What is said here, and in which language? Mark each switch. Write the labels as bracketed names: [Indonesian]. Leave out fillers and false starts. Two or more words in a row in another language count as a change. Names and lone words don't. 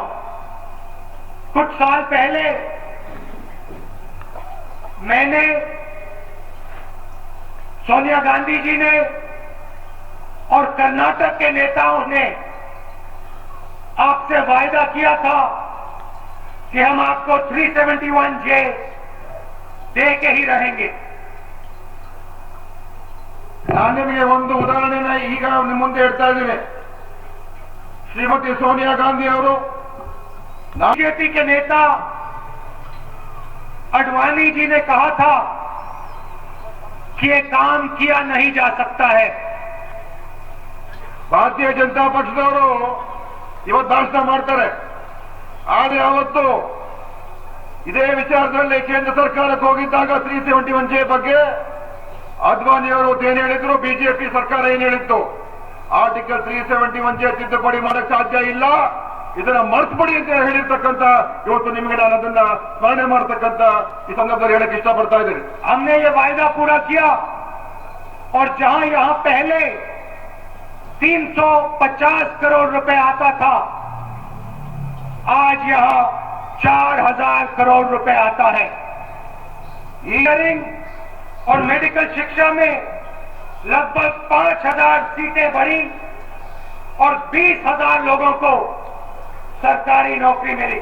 [Hindi] कुछ साल पहले मैंने सोनिया गांधी जी ने और कर्नाटक के नेताओं ने आपसे वायदा किया था कि हम आपको 371J दे के ही रहेंगे। [Kannada] ನಾನು ನಿಮಗೆ ಒಂದು ಉದಾಹರಣೆನ ಈಗ ನಿಮ್ಮ ಮುಂದೆ ಇಡ್ತಾ ಇದ್ದೇನೆ. ಶ್ರೀಮತಿ ಸೋನಿಯಾ ಗಾಂಧಿ ಅವರು [Hindi] बीजेपी के नेता अडवाणी जी ने कहा था कि ये काम किया नहीं जा सकता है। [Kannada] ಭಾರತೀಯ ಜನತಾ ಪಕ್ಷದವರು ಇವತ್ತು ಭಾಷಣ ಮಾಡ್ತಾರೆ. ಆದರೆ ಅವತ್ತು ಇದೇ ವಿಚಾರದಲ್ಲಿ ಕೇಂದ್ರ ಸರ್ಕಾರಕ್ಕೆ ಹೋಗಿದ್ದಾಗ 371J ಬಗ್ಗೆ ಅದ್ವಾನಿ ಅವರು ಏನು ಹೇಳಿದ್ರು, ಬಿಜೆಪಿ ಸರ್ಕಾರ ಏನು ಹೇಳಿತ್ತು, ಆರ್ಟಿಕಲ್ 371J ತಿದ್ದುಪಡಿ ಮಾಡಕ್ಕೆ ಸಾಧ್ಯ ಇಲ್ಲ, ಇದನ್ನ ಮರೆತುಬಿಡಿ ಅಂತ ಹೇಳಿರ್ತಕ್ಕಂಥ ಇವತ್ತು ನಿಮಗೆ ನಾನು ಅದನ್ನ ಸ್ಮರಣೆ ಮಾಡತಕ್ಕಂಥ ಈ ಸಂದರ್ಭದಲ್ಲಿ ಹೇಳಕ್ಕೆ ಇಷ್ಟಪಡ್ತಾ ಇದ್ದೇನೆ. [Hindi] हमने ये वायदा पूरा किया और जहां यहां पहले 350 करोड़ रुपए आता था, आज यहां 4000 करोड़ रुपए आता है। इंजीनियरिंग और मेडिकल शिक्षा में लगभग 5000 सीटें बढ़ी और 20,000 लोगों को सरकारी नौकरी मिली।